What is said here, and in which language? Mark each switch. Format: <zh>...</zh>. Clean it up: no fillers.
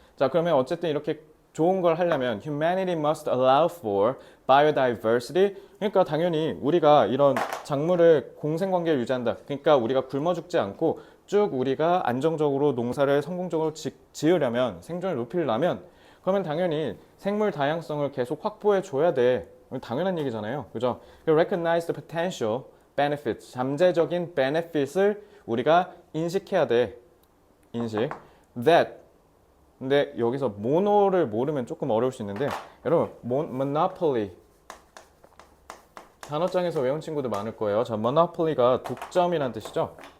<ko>자, 그러면 어쨌든 이렇게 좋은 걸 하려면</ko> <en>humanity must allow for biodiversity.</en> <ko>그러니까 당연히 우리가 이런 작물을 공생관계를 유지한다. 그러니까 우리가 굶어 죽지 않고 쭉 우리가 안정적으로 농사를 성공적으로 지으려면, 생존을 높이려면, 그러면 당연히 생물 다양성을 계속 확보해 줘야 돼. 당연한 얘기잖아요. 그죠?</ko> <en>recognize the potential benefits.</en> <ko>잠재적인 benefit을 우리가 인식해야 돼. 인식. that. 근데 여기서 모노를 모르면 조금 어려울 수 있는데, 여러분, monopoly. 단어장에서 외운 친구들 많을 거예요. 자, monopoly가 독점이란 뜻이죠.</ko>